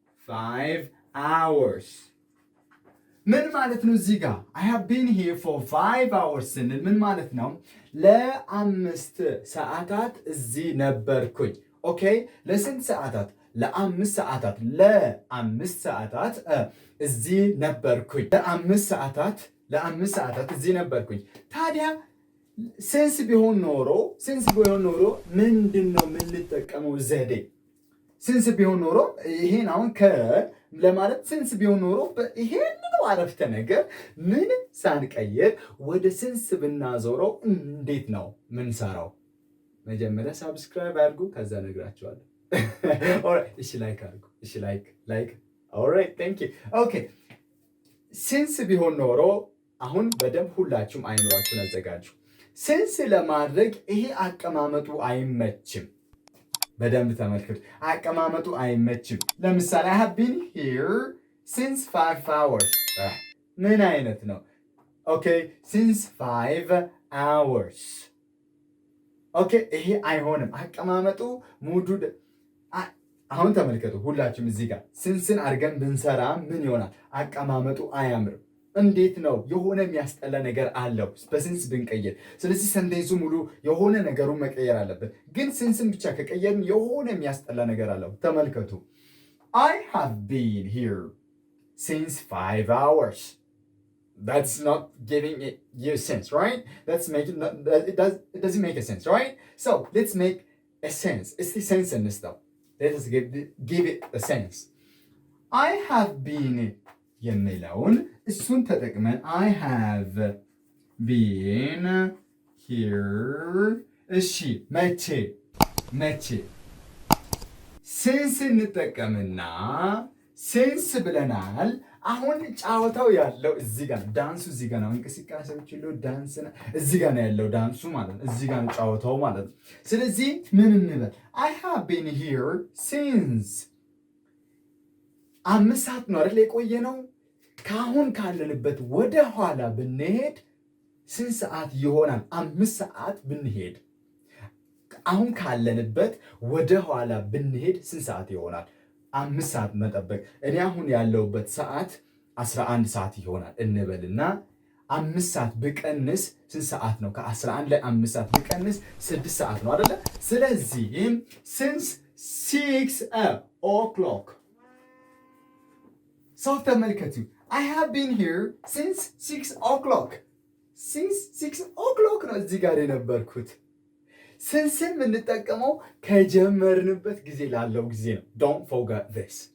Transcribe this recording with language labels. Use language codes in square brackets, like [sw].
[am] 5 hours. ምን ማለት ነው እዚህ ጋር? [en] I have been here for 5 hours [am] ስንል ምን ማለት ነው? ለ5 ሰዓታት እዚህ ነበርኩኝ። ኦኬ ለስንት ሰዓታት? ለ5 ሰዓታት። ለ5 ሰዓታት እዚህ ነበርኩኝ። ለ5 ሰዓታት እዚህ ነበርኩኝ። ታዲያ ሲንስ ቢሆን ኖሮ ምንድነው የምንጠቀመው ዘዴ? ሲንስ ቢሆን ኖሮ ይሄን አሁን ለማለት ሲንስ ቢሆን ኖሮ ይሄንን አረፍተ ነገር ምን ሳንቀይር ወደ ሲንስ ብናዞረው እንዴት ነው ምንሰራው? መጀመሪያ ሳብስክራይብ አድርጉ፣ ከዛ ነግራችኋለሁ። ኦልራይት እሺ፣ ላይክ አድርጉ። እሺ፣ ላይክ ኦልራይት ቴንክ ዩ። ኦኬ ሲንስ ቢሆን ኖሮ አሁን በደንብ ሁላችሁም አይምሯችሁን አዘጋጁ። ሲንስ ለማድረግ ይሄ አቀማመጡ አይመችም። በደንብ ተመልከቱ። አቀማመጡ አይመችም። ለምሳሌ [en] I have been here since 5 hours. [am] ምን አይነት ነው? [en] ኦኬ since 5 hours. [am] ኦኬ ይሄ አይሆንም። አቀማመጡ ሙዱ አሁን ተመልከቱ ሁላችሁም እዚህ ጋር ሲንስን አድርገን ብንሰራ ምን ይሆናል? አቀማመጡ አያምርም። እንዴት ነው? የሆነ የሚያስጠላ ነገር አለው በሲንስ ብንቀይር። ስለዚህ ሰንቴንሱ ሙሉ የሆነ ነገሩን መቀየር አለበት። ግን ሲንስን ብቻ ከቀየርን የሆነ የሚያስጠላ ነገር አለው። ተመልከቱ [en] I have been here since 5 hours. That's not giving you sense, right? It doesn't make a sense, right? So let's make a sense. It's the sense in this stuff. Let us give it a sense. I have been [am] የሚለውን እሱን ተጠቅመን [en] I have been here. [am] እሺ መቼ ሲንስ እንጠቀምና ሲንስ ብለናል። አሁን ጫወታው ያለው እዚህ ጋር ነው። ዳንሱ እዚህ ጋር ነው። እንቅስቃሴዎች ሁሉ ዳንስ ነው። እዚህ ጋር ነው ያለው ዳንሱ ማለት ነው። እዚህ ጋር ነው ጫወታው ማለት ነው። ስለዚህ ምን እንበል? [en] I have been here since 5 [am] ሰዓት ነው አይደል የቆየ ነው። ካሁን ካለንበት ወደ ኋላ ብንሄድ ስንት ሰዓት ይሆናል? 5 ሰዓት ብንሄድ አሁን ካለንበት ወደ ኋላ ብንሄድ ስንት ሰዓት ይሆናል? 5 ሰዓት መጠበቅ። እኔ አሁን ያለውበት ሰዓት 11 ሰዓት ይሆናል እንበልና 5 ሰዓት ብቀንስ ስንት ሰዓት ነው? ከ11 ላይ 5 ሰዓት ብቀንስ 6 ሰዓት ነው አይደለ? ስለዚህ [en] since 6 o'clock [am] ሰው ተመልከቱ። [en] I have been here since 6 o'clock. Since 6 o'clock [am] ነው እዚህ ጋር የነበርኩት። ሲንስን የምንጠቀመው ከጀመርንበት ጊዜ ላለው ጊዜ ነው። [en] Don't forget this.